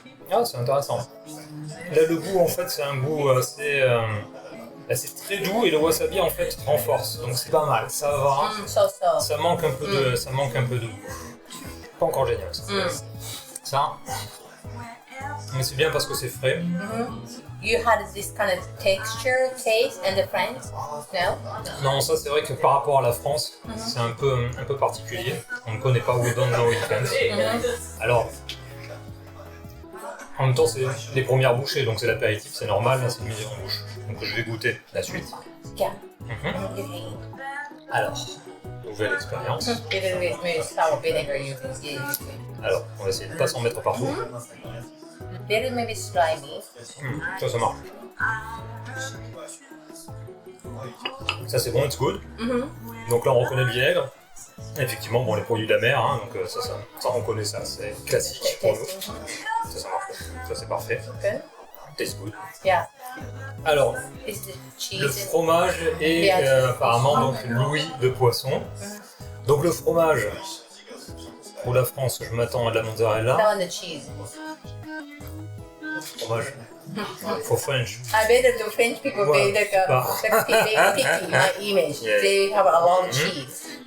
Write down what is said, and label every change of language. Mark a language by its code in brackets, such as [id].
[fr] Ah, c'est intéressant. Là, le goût, en fait, c'est un goût assez très doux et le wasabi, en fait, renforce. Donc, c'est pas mal, ça va. Ça manque un peu de goût. Pas encore génial, ça. Ça. Mais c'est bien parce que c'est frais. [en] You had this kind of texture, taste, and the French? No? [fr] Non, ça c'est vrai que par rapport à la France, c'est un peu particulier. On ne connaît pas [en] We Don't Know It France. [fr] Alors, en même temps, c'est les premières bouchées, donc c'est l'apéritif, c'est normal, là c'est une mise en bouche. Donc je vais goûter la suite. [en] Yeah. [fr] Alors, nouvelle expérience. [en] Even with maybe sour vinegar, you can see it. [fr] Alors, on va essayer de ne pas s'en mettre partout. [en] Very maybe slimy. [fr] Ça marche. Ça c'est bon, [en] it's good. [fr] Donc là on reconnaît le vinaigre. Effectivement, bon, les produits de la mer, hein, donc ça on connaît ça, c'est classique pour nous. Ça marche. Ça c'est parfait. [en] Good. Tastes good. Yeah. [fr] Alors, [en] This is the cheese. [fr] le fromage est apparemment donc l'ouïe de poisson. Donc le fromage, pour la France, je m'attends à de la mozzarella. [en] That one, the cheese. Fromage. For French. I bet that the French people [fr] Ouais, [en] they [fr] bah. [en] very picky, my image. Yeah. They have a lot of cheese.